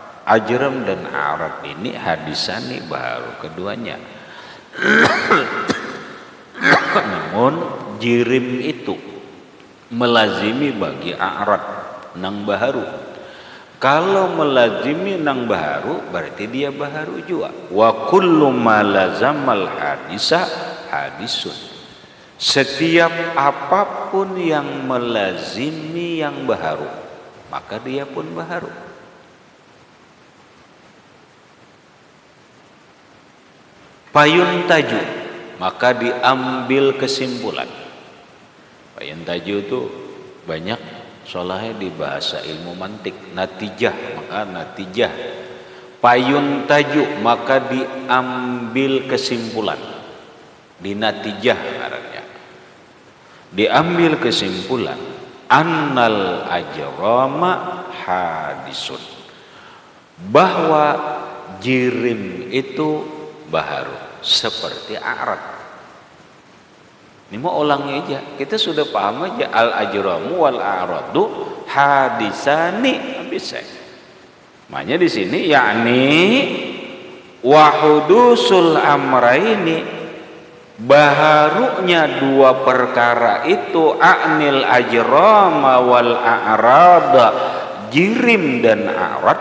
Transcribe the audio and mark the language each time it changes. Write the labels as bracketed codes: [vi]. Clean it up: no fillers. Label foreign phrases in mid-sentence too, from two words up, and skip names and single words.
[id] Ajram dan a'rad ini hadisani baru keduanya. [bjn] Namun jirim itu melazimi bagi a'rad nang baharu. Kalau melazimi nang baharu berarti dia baharu juga. [ar] وكل ما لازم الحادث حادث, [id] setiap apapun yang melazimi yang baharu maka dia pun baharu. Payuntaju, maka diambil kesimpulan. [bjn] Payuntaju itu banyak solahnya di bahasa ilmu mantik, natijah, maka natijah. [id] Payuntaju, maka diambil kesimpulan. [bjn] Di natijah ngarannya diambil kesimpulan [ar] أن الأجرام حادث, [id] bahwa jirim itu baharu seperti a'rad. Ini mau ulangnya aja, kita sudah paham aja [ar] الأجرام والأعراض حادثان [id] bisa. Makanya di sini yakni [ar] وحدوث الأمرين, [id] baharunya dua perkara itu [ar] أعني الأجرام والأعراض, [id] jirim dan a'rad.